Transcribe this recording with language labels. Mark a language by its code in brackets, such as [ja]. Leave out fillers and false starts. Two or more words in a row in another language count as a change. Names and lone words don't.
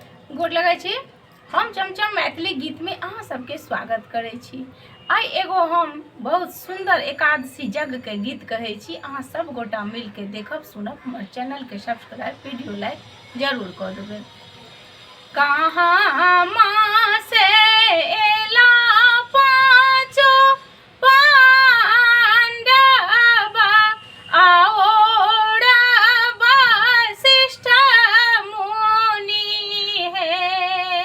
[mai] गोर लगै छी। हम चमचम मैथिली गीत में अहाँ सबके स्वागत करै छी। आई एगो हम बहुत सुंदर एकादशी यज्ञ के गीत कहै छी। अहाँ सब गोटा मिल के देखब सुनब, हमर चैनल के [en] subscribe video like [mai] जरूर कर देबै। कहाँ माँ से एला पाँचो पांडव आओरा वशिष्ठ मुनि है।